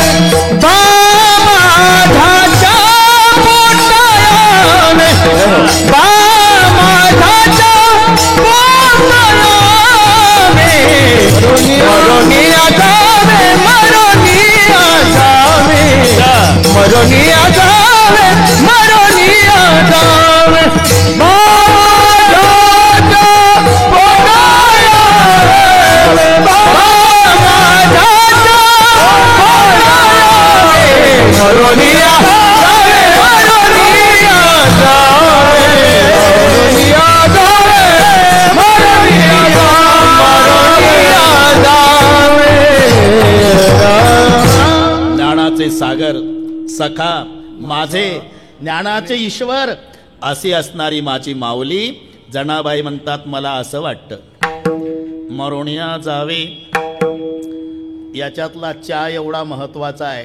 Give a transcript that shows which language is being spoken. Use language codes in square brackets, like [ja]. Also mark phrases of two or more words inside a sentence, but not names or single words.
[mr] बामाधाच्या पोटायाने बामाधाच्या पोटायाने मरोनिया जावे मरोनिया जावे मरोनिया जावे मरोनिया जावे बामाधाच्या पोटायाने बामाधाच्या पोटायाने मरोनिया जावे मरोनिया जावे मरोनिया जावे मरोनिया जावे ज्ञानाचे सागर सखा माझे, ज्ञानाचे ईश्वर अशी असणारी माझी माऊली. जनाबाई म्हणतात मला असं वाटतं मरोनिया जावे. याच्यातला चा एवढा महत्वाचा आहे.